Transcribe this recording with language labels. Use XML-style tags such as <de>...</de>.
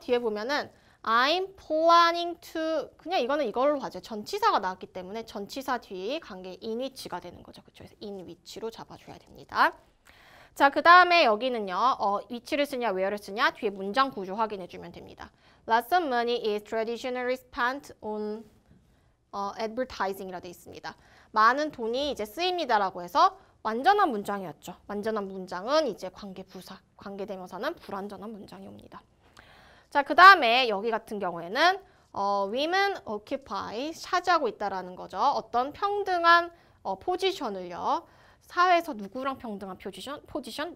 <ko>뒤에 보면은</ko> <en>I'm planning to</en> <ko>그냥 이거는 이걸로 봐줘요. 전치사가 나왔기 때문에 전치사 뒤에 관계 in which가 되는 거죠. 그쵸? 그래서 in which로 잡아줘야 됩니다. 자, 그 다음에 여기는요. which를 쓰냐, where를 쓰냐 뒤에 문장 구조 확인해주면 됩니다.</ko> <en>Lots of money is traditionally spent on advertising</en> <ko>이라 되어 있습니다. 많은 돈이 이제 쓰입니다라고 해서 완전한 문장이었죠. 완전한 문장은 이제 관계부사, 관계대명사는 불완전한 문장이 옵니다. 자, 그 다음에 여기 같은 경우에는</ko> <en>women occupy,</en> <ko>차지하고 있다라는 거죠. 어떤 평등한 포지션을요. 사회에서 누구랑 평등한 포지션?</ko>